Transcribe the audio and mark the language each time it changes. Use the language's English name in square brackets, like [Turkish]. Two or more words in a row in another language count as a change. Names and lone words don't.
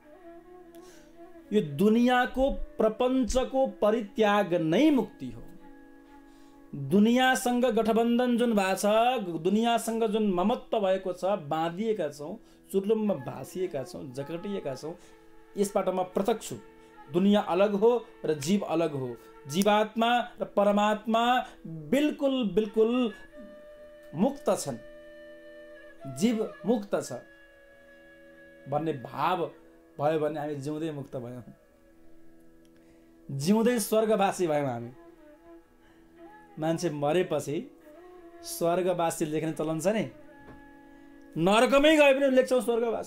[Nepali] यो दुनियाँको, प्रपञ्चको परित्याग नै मुक्ति हो। दुनियाँसँग गठबन्धन जुन भएको छ, दुनियाँसँग जुन ममत्व भएको छ, बाँधिएका छौँ, चुर्लुममा भाँसिएका छौँ, जकटिएका छौँ, यसबाट म पृथक छु। दुनियाँ अलग हो र जीव अलग हो। जीवात्मा र परमात्मा बिल्कुल बिल्कुल मुक्त छन्। जीव मुक्त छ भन्ने भाव भयो भने हामी जिउँदै मुक्त भयौँ, जिउँदै स्वर्गवासी भयौँ हामी। मान्छे मरेपछि स्वर्गवासी लेख्ने चलन छ नि, नरकमै गए पनि लेख्छौँ स्वर्गवासी।